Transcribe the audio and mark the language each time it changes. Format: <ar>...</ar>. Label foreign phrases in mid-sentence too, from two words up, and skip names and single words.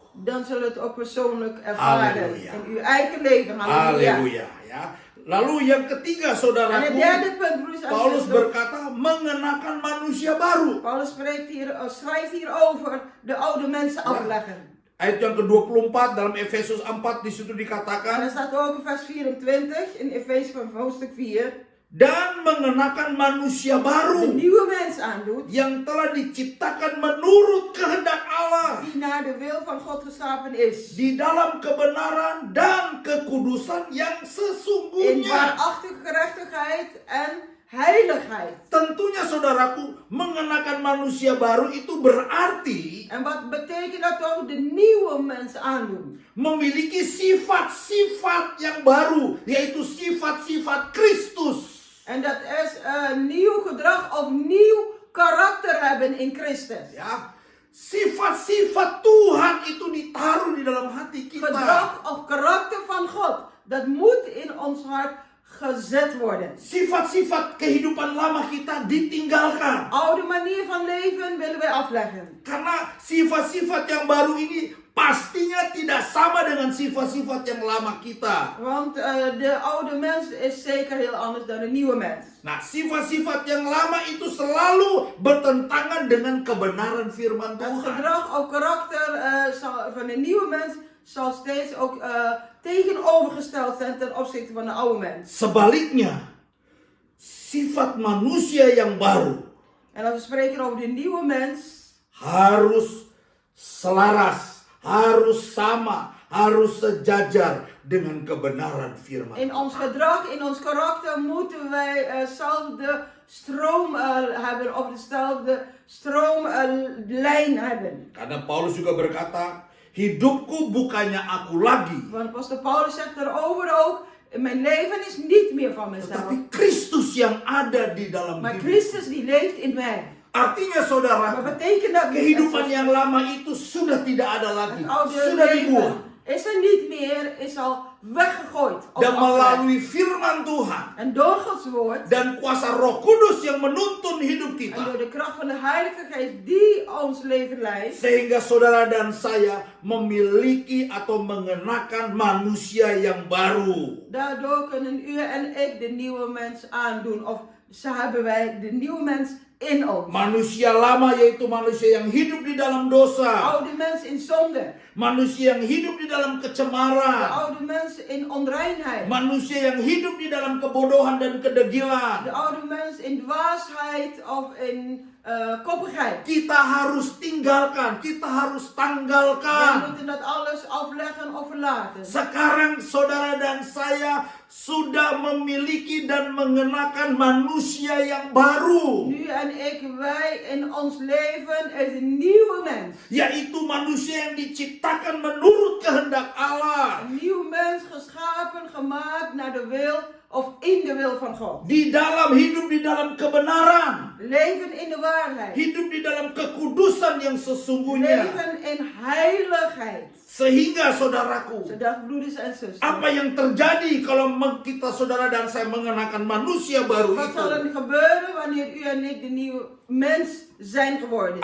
<nl>dan zult het ook persoonlijk ervaren Halleluja. in uw eigen leven. Halleluja.</nl> <id>Haleluya, ya. Lalu yang ketiga,</id> <nl>En het</nl> <id>saudaraku,</id> <nl>derde punt, broeders en</nl> <id>Paulus</id> <nl>zusters.</nl> <id>berkata mengenakan manusia baru.</id> <nl>Paulus schrijft hier over de oude mensen afleggen.</nl> <id>Ayat yang ke-24 dalam Efesus 4 di situ</id> <nl>En</nl> <id>dikatakan,</id> <nl>dat staat ook in vers 24 in Efeze van hoofdstuk 4.</nl> <id>dan mengenakan manusia</id> <nl>De</nl> <id>baru</id> <nl>nieuwe mens aandoet,</nl> <id>yang telah diciptakan menurut kehendak Allah</id> <nl>die naar de wil van God geschapen is.</nl> <id>di dalam kebenaran dan kekudusan yang</id> <nl>In</nl> <id>sesungguhnya.</id> <nl>waarachtige gerechtigheid en heiligheid.</nl> <id>Tentunya saudaraku, mengenakan manusia baru itu berarti</id> <nl>En wat betekent dat ook? De nieuwe mens aandoen.</nl> <id>memiliki sifat-sifat yang baru, yaitu sifat-sifat Kristus.</id> <nl>En dat is nieuw gedrag of nieuw karakter hebben in Christus.</nl> <id>Ya, sifat-sifat Tuhan itu ditaruh di dalam hati kita.</id> <nl>Gedrag of karakter van God. Dat moet in ons hart gezet worden.</nl> <id>Sifat-sifat kehidupan lama kita ditinggalkan.</id> <nl>Oude manier van leven willen wij afleggen.</nl> <id>Karena sifat-sifat yang baru ini pastinya tidak sama dengan sifat-sifat yang lama kita.</id> <nl>Want de oude mens is zeker heel anders dan de nieuwe mens.</nl> <id>Nah, sifat-sifat yang lama itu selalu bertentangan dengan kebenaran firman</id> <nl>Het</nl> <id>Tuhan.</id> <nl>gedrag of karakter van de nieuwe mens zal steeds ook tegenovergesteld zijn ten opzichte van de oude mens.</nl> <id>Sebaliknya, sifat manusia yang baru</id> <nl>En als we spreken over de nieuwe mens,</nl> <id>harus selaras, harus sama, harus sejajar dengan kebenaran firman</id> <nl>in ons gedrag, in ons karakter moeten wij dezelfde stroom hebben of dezelfde stroomlijn hebben.</nl> <id>Karena Paulus juga berkata, hidupku bukannya aku lagi,</id> <nl>Want apostel Paulus zegt erover ook, mijn leven is niet meer van mezelf,</nl> <id>tetapi Kristus yang ada di dalam</id> <nl>maar</nl> <id>hidup.</id> <nl>Christus die leeft in mij.</nl> <id>Artinya saudara,</id> <nl>Wat betekent dat?</nl> <id>kehidupan yang lama itu sudah tidak ada lagi,</id> <nl>Het oude</nl> <id>sudah dibuang.</id> <nl>leven is er niet meer, is al weggegooid. of</nl> <id>Dan</id> <nl>afgelegd.</nl> <id>melalui firman Tuhan</id> <nl>En door Gods woord</nl> <id>dan kuasa Roh Kudus yang menuntun hidup</id> <nl>en</nl> <id>kita,</id> <nl>door de kracht van de Heilige Geest die ons leven leidt,</nl> <id>sehingga saudara dan saya memiliki atau mengenakan manusia yang baru.</id> <nl>daardoor kunnen u en ik de nieuwe mens aandoen. Of zo hebben wij de nieuwe mens in ons.</nl> <id>Manusia lama yaitu manusia yang hidup di dalam dosa,</id> <nl>Oude mens in zonde.</nl> <id>manusia yang hidup di dalam</id> <nl>De</nl> <id>kecemaran,</id> <nl>oude mens mens in onreinheid.</nl> <id>Manusia yang hidup di dalam kebodohan dan kedegilan.</id> <nl>De oude mens in dwaasheid of in koppigheid.</nl> <id>Kita harus tinggalkan, kita harus</id> <nl>We</nl> <id>tanggalkan.</id> <nl>moeten dat alles afleggen of verlaten.</nl> <id>Sekarang saudara dan saya sudah memiliki dan mengenakan manusia yang baru.</id> <nl>Nu en ik, wij in ons leven is een nieuwe mens.</nl> <id>Yaitu manusia yang diciptakan menurut kehendak Allah.</id> <nl>Een nieuw mens geschapen, gemaakt naar de wil of in de wil van God.</nl> <id>Di dalam hidup di dalam kebenaran.</id> <nl>Leven in de waarheid.</nl> <id>Hidup di dalam kekudusan yang sesungguhnya.</id> <nl>Leven in heiligheid.</nl> <id>Sehingga saudaraku,</id> <nl>Zodat broeders en zusters.</nl> <id>apa yang terjadi kalau kita saudara dan saya mengenakan manusia baru</id> <nl>Wat</nl> <id>itu?</id> <nl>zal er gebeuren wanneer u en ik de nieuwe mens zijn geworden?</nl>